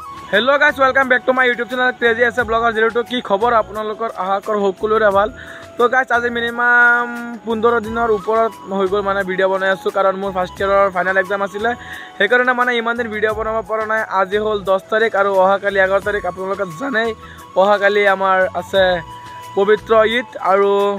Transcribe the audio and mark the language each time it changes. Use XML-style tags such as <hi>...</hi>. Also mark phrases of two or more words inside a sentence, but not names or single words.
<en>hello guys welcome back to my YouTube channel Crazy S Blogger 02</en> <as>কি খবৰ আপোনালোকৰ আহাকৰ সকলোৰে ভাল তো গাইস আজি মিনিমাম 15 দিনৰ ওপৰত হৈ গল মানে ভিডিও বনাই আছো কাৰণ মোৰ</as> <en>first yearৰ final exam</en> <as>আছিল সেই কাৰণে মানে ইমান দিন ভিডিও বনাব পৰা নাই আজি হল 10 তাৰিখ আৰু অহাকালি 11 তাৰিখ আপোনালোকে জানেই অহাকালি আমাৰ আছে পবিত্ৰ ঈদ আৰু</as>